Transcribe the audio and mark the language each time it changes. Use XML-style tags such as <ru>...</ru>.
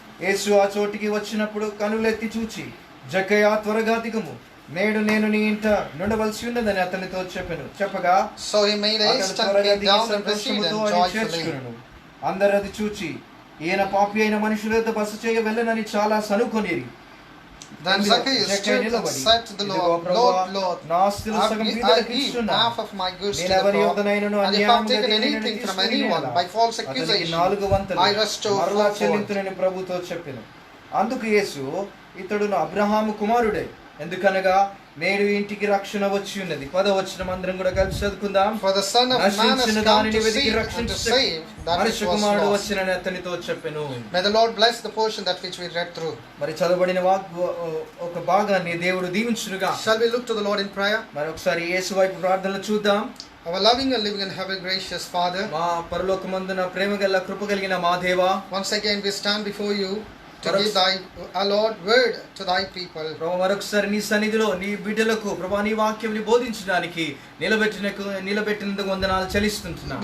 <te>యేసు ఆ చోటికి వచ్చినప్పుడు కనులెత్తి చూచి, జక్కయ్య త్వరగా దిగుము, నేడు నేను నీ ఇంట నుండవలసి ఉన్నదని అతనితో చెప్పగా</te> <en>So he made haste and came down and received him joyfully.</en> <te>అందరు అది చూచి ఈయన పాపి అయిన మనుషుల యొద్ద బస చేయ వెళ్ళనని చాలా సనుకొనిరి.</te> <en>Then Zacchaeus stood and said to the Lord, Lord, I give half of my goods to the poor, and if I have taken anything from anyone by false accusation, I restore fourfold.</en> <te>ప్రభుతో చెప్పెను. అందుకు యేసు, ఇతడు అబ్రహాము కుమారుడే, ఎందుకనగా నేడు ఇంటికి రక్షణ వచ్చి ఉన్నది. 10వ వచనం అందరం కూడా కలిసి చదువుకుందాం.</te> <en>For the Son of Man has come to seek and to save that which was</en> <te>కుమారుడు</te> <en>lost.</en> <te>వచ్చినని అతనితో చెప్పెను.</te> <en>May the Lord bless the portion that which we read through.</en> <te>మరి చదవబడిన ఒక భాగాన్ని దేవుడు దీవించునుగా.</te> <en>Shall we look to the Lord in prayer?</en> <te>మరి ఒకసారి యేసు వైపు ప్రార్థనలు చూద్దాం.</te> <en>Our loving and living and heaven gracious Father,</en> <te>మా పరలోకమందున ప్రేమ గల కృప కలిగిన మా దేవా,</te> <en>once again we stand before you to give thy, Lord, word to thy people.</en> <te>ప్రభు మరొకసారి నీ సన్నిధిలో నీ బిడ్డలకు ప్రభు నీ వాక్యం బోధించడానికి నిలబెట్టినందుకు వందనాలు చెల్లిస్తున్నాం.</te>